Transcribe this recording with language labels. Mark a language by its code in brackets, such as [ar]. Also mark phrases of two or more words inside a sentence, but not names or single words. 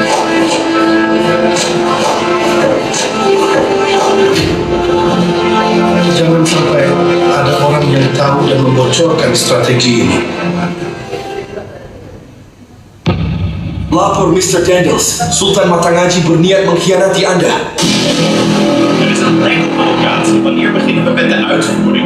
[id] Jangan sampai ada orang yang tahu dan membocorkan strategi ini. Lapor Mr. Daniels, Sultan Matangaji berniat mengkhianati Anda. [nl] Er is een enkel locatie. Wanneer beginnen we met de uitvoering?